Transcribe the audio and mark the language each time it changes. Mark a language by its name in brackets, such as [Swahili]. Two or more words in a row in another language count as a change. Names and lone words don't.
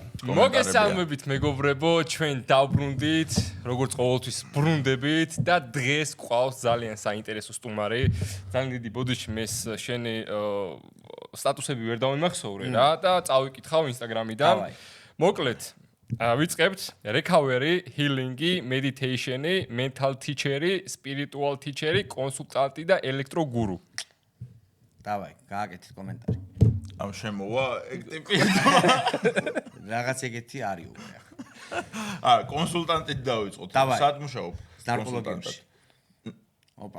[Georgian] მოგესალმებით მეგობრებო, ჩვენ დავბრუნდით, როგორც ყოველთვის ბრუნდებით და დღეს ყავს ძალიან საინტერესო სტუმარი. ძალიან დიდი ბოდიში მეს შენი სტატუსები ვერ დავიმახსოვრე რა და წავიკითხავ ინსტაგრამიდან. მოკლედ ვიწყებთ [English] recovery, healing-ი, meditation-ი, mental teacher-ი, spiritual teacher-ი, [Georgian] კონსულტანტი და ელექტროგურუ. დავაი, გააკეთეთ კომენტარი. ამ შემოვა ეგ ტიპი. რაღაც ეგეთი არის უკვე. კონსულტანტით დავიწყოთ. დავაი. სად მუშაობ? ნარკოლოგიაში. ოპა,